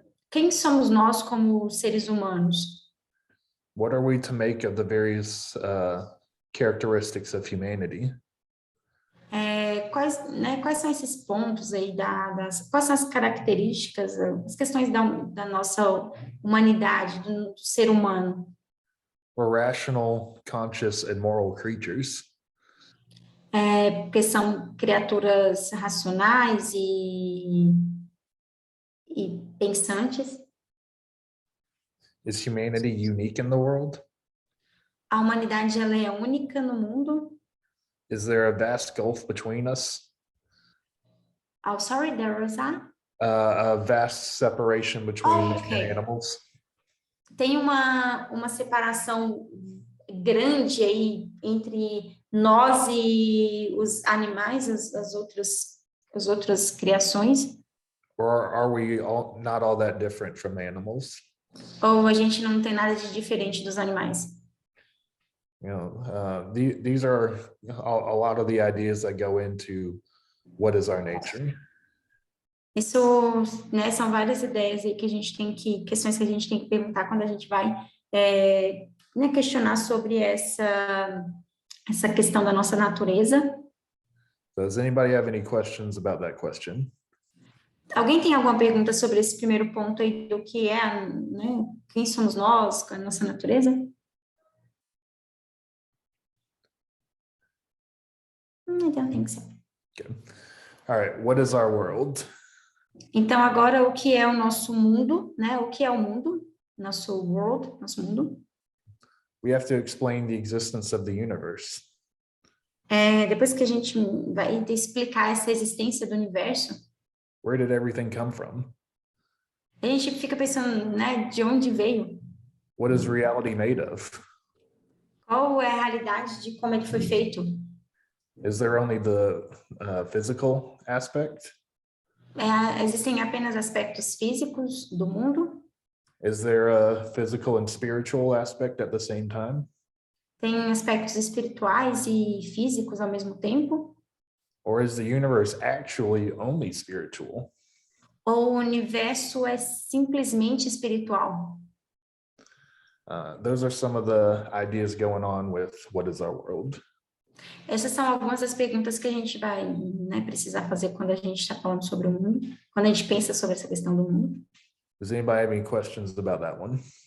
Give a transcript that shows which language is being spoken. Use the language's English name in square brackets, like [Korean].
[Portuguese] Quem somos nós como seres humanos? [English] What are we to make of the various characteristics of humanity? [Portuguese] Quais são esses pontos aí quais são as características, as questões da nossa humanidade, do ser humano? [English] We're rational, conscious, and moral creatures. [Portuguese] Porque são criaturas racionais e pensantes. [English] Is humanity unique in the world? [Portuguese] A humanidade ela é única no mundo. [English] Is there a vast gulf between us? Oh, sorry, there was A vast separation between okay. animals? [Portuguese] Tem uma separação grande aí entre nós e os animais, as outras criações? [English] Or are we not all that different from animals? [Portuguese] Ou a gente não tem nada de diferente dos animais? [English] You know, these are a lot of the ideas that go into what is our nature. [Portuguese] Isso, né, são várias ideias aí questões que a gente tem que perguntar quando a gente vai né, questionar sobre essa questão da nossa natureza. [English] Does anybody have any questions about that question? [Portuguese] Alguém tem alguma pergunta sobre esse primeiro ponto aí do que é, né, quem somos nós, qual é a nossa natureza? [English] I don't think so. Good. All right, what is our world? [Portuguese] Então, agora, o que é o nosso mundo, né? O que é o mundo? Nosso world, nosso mundo. [English] We have to explain the existence of the universe. [Portuguese] Depois que a gente vai explicar essa existência do universo, [English] Where did everything come from? [Portuguese] a gente fica pensando, né, de onde veio? [English] What is reality made of? [Portuguese] Qual é a realidade de como ele foi feito? [English] Is there only the physical aspect? [Portuguese] Existem apenas aspectos físicos do mundo? [English] Is there a physical and spiritual aspect at the same time? [Portuguese] Tem aspectos espirituais e físicos ao mesmo tempo? [English] Or is the universe actually only spiritual? [Portuguese] Ou o universo é simplesmente espiritual? [English] Those are some of the ideas going on with what is our world. [Portuguese] Essas são algumas das perguntas que a gente vai, né, precisar fazer quando a gente está falando sobre o mundo, quando a gente pensa sobre essa questão do mundo. [English] Does anybody have any questions about that one?